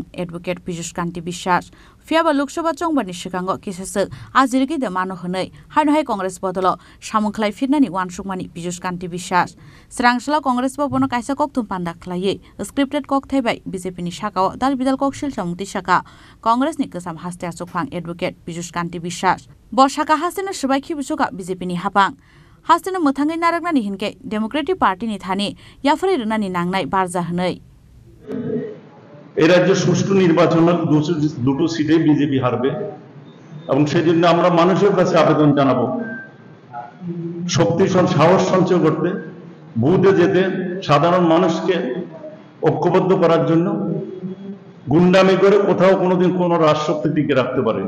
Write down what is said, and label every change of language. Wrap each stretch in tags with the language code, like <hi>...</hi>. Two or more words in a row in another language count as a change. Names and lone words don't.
<trp>एडवोकेट पीयूष कांति विश्वास फियाबा लोकसभा चंगबानि सिगांगो किसेसो आजिरगि द मानो हनै हायनहाय कांग्रेस बदलो सामुखलाय फिरनानि वानसुकमानि पीयूष कांति विश्वास स्रांसला कांग्रेस बबनो कायसा कक्तम पान्दाख्लायै स्क्रिप्टेड कक थैबाय बीजेपी नि शाखाव दाल बिदाल ककशिल सामुक्ति शाखा कांग्रेस नि गोसाम हास्ते आजोफां एडवोकेट पीयूष कांति विश्वास ब शाखा हास्तेनो सबाय खिबिसुका बीजेपी नि हापां हास्तेनो मोथांगै नारगनानि हिनके</trp> <en>democratic party</en> <trp>नि थाने याफारे रनानि नांनाय बारजा हनै</trp> <bn>এই রাজ্যে সুষ্ঠু নির্বাচনের দুটো সিটে বিজেপি হারবে এবং সেজন্য আমরা মানুষের কাছে আবেদন জানাবো শক্তি সাহস সঞ্চয় করতে বুথে যেতে সাধারণ মানুষকে ঐক্যবদ্ধ করার জন্য গুন্ডামি করে কোথাও কোনোদিন কোনো রাষ্ট্রশক্তি টিকে রাখতে পারেনি</bn>